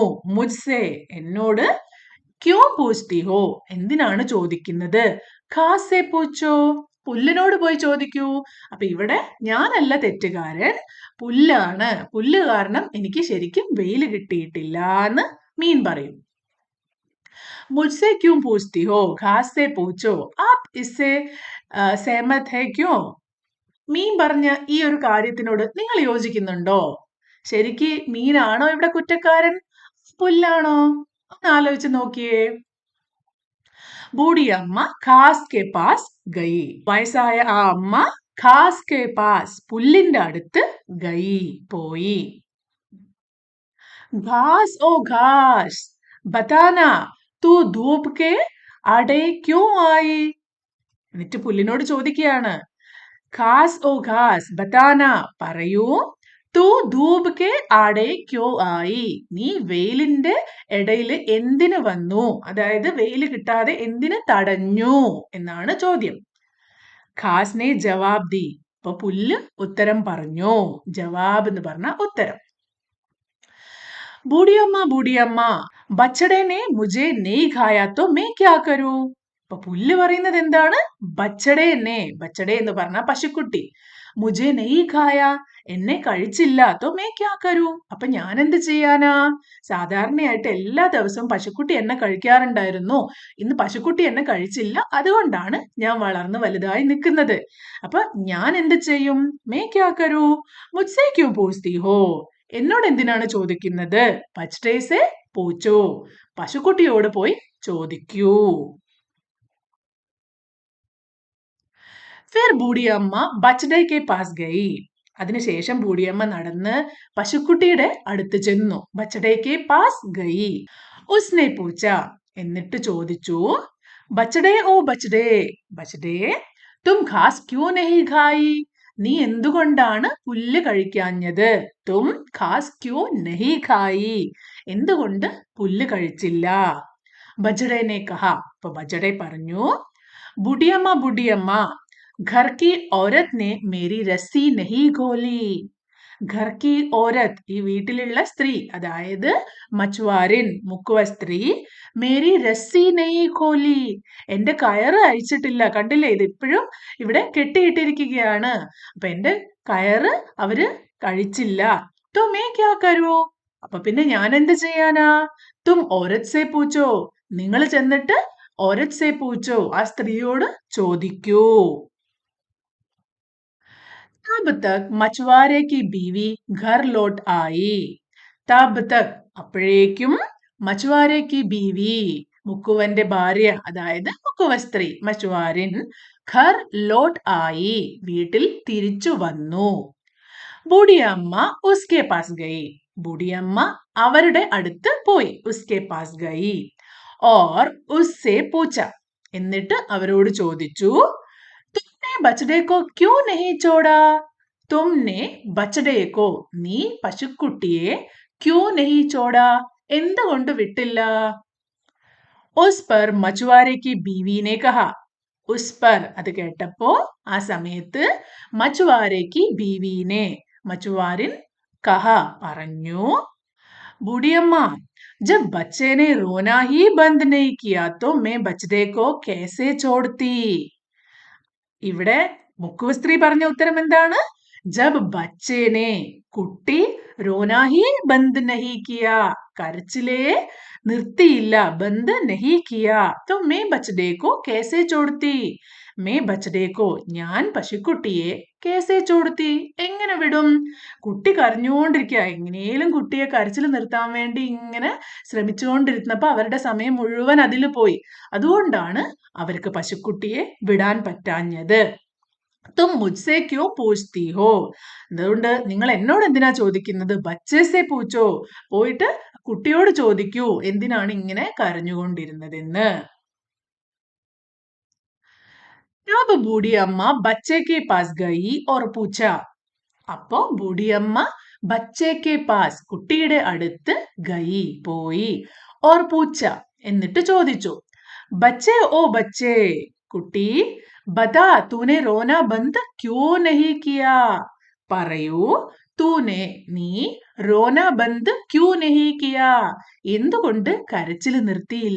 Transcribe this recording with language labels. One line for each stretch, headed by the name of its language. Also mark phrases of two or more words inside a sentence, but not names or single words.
Malayalam: മുജ്സെ, എന്നോട്.
Hindi: क्यों पूछती हो,
Malayalam: എന്തിനാണ് ചോദിക്കുന്നത്?
Hindi: घास से पूछो,
Malayalam: പുല്ലിനോട് പോയി ചോദിക്കൂ. അപ്പൊ ഇവിടെ ഞാനല്ല തെറ്റുകാരൻ, പുല്ലാണ്. പുല്ല് കാരണം എനിക്ക് ശരിക്കും വെയിൽ കിട്ടിയിട്ടില്ല എന്ന് മീൻ പറയും.
Hindi: मुझसे क्यों पूछती हो, घास से पूछो, आप इससे सहमत है क्यों?
Malayalam: മീൻ പറഞ്ഞ ഈ ഒരു കാര്യത്തിനോട് നിങ്ങൾ യോജിക്കുന്നുണ്ടോ? ശരിക്ക് മീനാണോ ഇവിടെ കുറ്റക്കാരൻ, പുല്ലാണോ? ഒന്ന് ആലോചിച്ച് നോക്കിയേ.
Hindi: बूढ़ी अम्मा घास के पास गई,
Malayalam: വയസ്സായ ആ അമ്മ
Hindi: घास के पास,
Malayalam: പുല്ലിന്റെ അടുത്ത്
Hindi: ഗയി, പോയി. घास ओ घास बताना तू धूप के आड़े क्यों आई?
Malayalam: എന്നിട്ട് പുല്ലിനോട് ചോദിക്കുകയാണ്.
Hindi: घास ओ घास बताना,
Malayalam: പറയൂ.
Hindi: तू धूप के आड़े क्यों आई,
Malayalam: നീ വെയിലിന്റെ ഇടയിൽ എന്തിന് വന്നു, അതായത് വെയിൽ കിട്ടാതെ എന്തിന് തടഞ്ഞു എന്നാണ് ചോദ്യം.
Hindi: घास ने जवाब दी,
Malayalam: അപ്പൊ പുല്ല് ഉത്തരം പറഞ്ഞു. ജവാബ് എന്ന് പറഞ്ഞ ഉത്തരം.
Hindi: बूढ़ी अम्मा बछड़े ने मुझे नहीं खाया तो मैं क्या करूं?
Malayalam: അപ്പൊ പുല്ല് പറയുന്നത് എന്താണ്? ബച്ചടെ എന്ന് പറഞ്ഞ പശുക്കുട്ടി.
Hindi: മുझे नहीं खाया,
Malayalam: എന്നെ കഴിച്ചില്ല.
Hindi: तो मैं क्या करूं?
Malayalam: അപ്പൊ ഞാൻ എന്ത് ചെയ്യാനാ? സാധാരണയായിട്ട് എല്ലാ ദിവസവും പശുക്കുട്ടി എന്നെ കഴിക്കാറുണ്ടായിരുന്നു. ഇന്ന് പശുക്കുട്ടി എന്നെ കഴിച്ചില്ല, അതുകൊണ്ടാണ് ഞാൻ വളർന്ന് വലുതായി നിൽക്കുന്നത്. അപ്പൊ ഞാൻ എന്ത് ചെയ്യും?
Hindi: मैं क्या करूं? मुझसे क्यों पूछती हो?
Malayalam: എന്നോട് എന്തിനാണ് ചോദിക്കുന്നത്?
Hindi: बछड़े से पूछो,
Malayalam: പശുക്കുട്ടിയോട് പോയി ചോദിക്കൂ.
Hindi: फिर बूढ़ी अम्मा बछड़े के पास गई,
Malayalam: അതിനുശേഷം ബൂഢിയമ്മ നടന്ന് പശുക്കുട്ടിയുടെ അടുത്ത് ചെന്നു.
Hindi: बछड़े के पास गई. उसने पूछा,
Malayalam: എന്നിട്ട് ചോദിച്ചു.
Hindi: बछड़े ओ बछड़े, बछड़े तुम घास क्यों नहीं खाई,
Malayalam: നീ എന്തുകൊണ്ടാണ് പുല്ല് കഴിക്കാഞ്ഞത്?
Hindi: तुम घास क्यों नहीं खाई,
Malayalam: എന്തുകൊണ്ട് പുല്ല് കഴിച്ചില്ല?
Hindi: बछड़े ने कहा,
Malayalam: അപ്പൊ ബജഡേ പറഞ്ഞു.
Hindi: ബുഡിയമ്മ घर की औरत ने मेरी रस्सी नहीं खोली. घर की औरत,
Malayalam: ഈ വീട്ടിലുള്ള സ്ത്രീ, അതായത് മച്ചുവാരിൻ, മുക്കുവ സ്ത്രീ.
Hindi: मेरी रस्सी नहीं खोली,
Malayalam: എന്റെ കയറ് അഴിച്ചിട്ടില്ല. കണ്ടില്ലേ, ഇത് ഇപ്പോഴും ഇവിടെ കെട്ടിയിട്ടിരിക്കുകയാണ്. അപ്പൊ എന്റെ കയറ് അവര് കഴിച്ചില്ല.
Hindi: तो मैं क्या करूं?
Malayalam: അപ്പൊ പിന്നെ ഞാൻ എന്ത് ചെയ്യാനാ?
Hindi: तुम औरत से पूछो,
Malayalam: നിങ്ങൾ ചെന്നിട്ട്
Hindi: औरत से पूछो,
Malayalam: ആ സ്ത്രീയോട് ചോദിക്കൂ.
Hindi: तब तक मछुआरे की बीवी घर लौट आई. तब तक,
Malayalam: അപ്പോഴേക്കും
Hindi: मछुआरे की बीवी,
Malayalam: മുക്കുവന്റെ ഭാര്യ, അതായത് മുക്കുവ സ്ത്രീ മച്ചുവാരിൻ,
Hindi: घर लौट आई,
Malayalam: വീട്ടിൽ തിരിച്ചു വന്നു.
Hindi: बूढ़ी अम्मा उसके पास गई,
Malayalam: ബൂഢിയമ്മ അവരുടെ അടുത്ത് പോയി.
Hindi: उसके पास गई और उससे पूछा,
Malayalam: എന്നിട്ട് അവരോട് ചോദിച്ചു.
Hindi: तुमने बछड़े को क्यों नहीं छोड़ा? तुमने बछड़े को,
Malayalam: നീ പശുക്കുട്ടിയെ
Hindi: क्यों नहीं छोड़ा,
Malayalam: എന്തുകൊണ്ട് വിട്ടില്ല?
Hindi: उस पर मछुआरे की बीवी ने कहा. उस पर,
Malayalam: അത് കേട്ടപ്പോ ആ സമയത്ത്
Hindi: मछुआरे की बीवी ने, मछुआरिन कहा,
Malayalam: പറഞ്ഞു.
Hindi: ബൂഢിയമ്മ जब बच्चे ने रोना ही बंद नहीं किया तो मैं बछड़े को कैसे छोड़ती?
Malayalam: ഇവിടെ മുക്കുവ സ്ത്രീ പറഞ്ഞ ഉത്തരം എന്താണ്?
Hindi: जब बच्चे ने, കുട്ടി, रोना ही बंद नहीं किया,
Malayalam: കരച്ചിലേ നിർത്തിയില്ല,
Hindi: बंद नहीं किया, तो मैं बछड़े को कैसे छोड़ती? मैं बछड़े को,
Malayalam: ഞാൻ പശുക്കുട്ടിയെ
Hindi: कैसे छोड़ती,
Malayalam: എങ്ങനെ വിടും? കുട്ടി കരഞ്ഞുകൊണ്ടിരിക്കുക, എങ്ങനെയും കുട്ടിയെ കരച്ചിൽ നിർത്താൻ വേണ്ടി ഇങ്ങനെ ശ്രമിച്ചുകൊണ്ടിരുന്നപ്പോ അവരുടെ സമയം മുഴുവൻ അതിൽ പോയി. അതുകൊണ്ടാണ് അവർക്ക് പശുക്കുട്ടിയെ വിടാൻ പറ്റാഞ്ഞത്.
Hindi: तुम मुझसे क्यों पूछती हो,
Malayalam: അതുകൊണ്ട് നിങ്ങൾ എന്നോട് എന്തിനാ ചോദിക്കുന്നത്?
Hindi: बच्चे से पूछो,
Malayalam: പോയിട്ട് കുട്ടിയോട് ചോദിക്കൂ എന്തിനാണ് ഇങ്ങനെ കരഞ്ഞുകൊണ്ടിരുന്നതെന്ന്.
Hindi: अब बूढ़ी अम्मा बच्चे के पास गई और पूछा. അപ്പോ बूढ़ी अम्मा बच्चे के पास,
Malayalam: കുട്ടിയുടെ അടുത്ത്
Hindi: ഗയി, പോയി. और पूछा,
Malayalam: എന്നിട്ട് ചോദിച്ചു.
Hindi: बच्चे ओ बच्चे, കുട്ടി. बता तूने रोना बंद क्यों नहीं किया. പറയൂ, തൂനെ നീ रोना बंद क्यों नहीं किया,
Malayalam: എന്തുകൊണ്ട് കരച്ചില് നിർത്തിയില്ല?